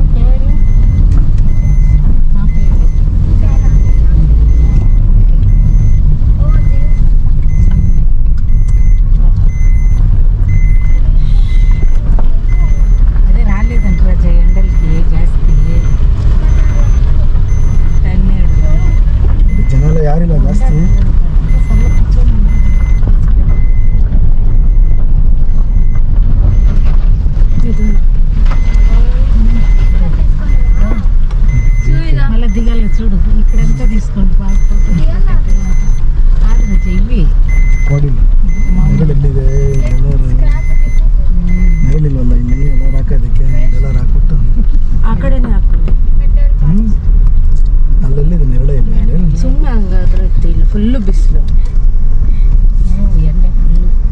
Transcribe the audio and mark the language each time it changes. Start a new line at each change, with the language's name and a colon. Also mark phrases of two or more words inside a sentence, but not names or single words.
Kannada: ಜನ ಎಲ್ಲ ಯಾರಿಲ್ಲ ಜಾಸ್ತಿ.
Telugu: చూడు ఇక్కడంతా తీసుకోండి బాగా చెయ్యి
Kannada: ಎಲ್ಲಿದೆ ಮೇಲಿಲ್ವಲ್ಲ ಇಲ್ಲಿ ಎಲ್ಲ ಹಾಕೋದಕ್ಕೆ ಎಲ್ಲ ಹಾಕ್ಬಿಟ್ಟು ಆ ಕಡೆನೇ ಹಾಕೋದು ಅಲ್ಲೆಲ್ಲಿದೆ ಫುಲ್ಲು ಬಿಸಿಲು. ಎಣ್ಣೆ ಫುಲ್ಲು.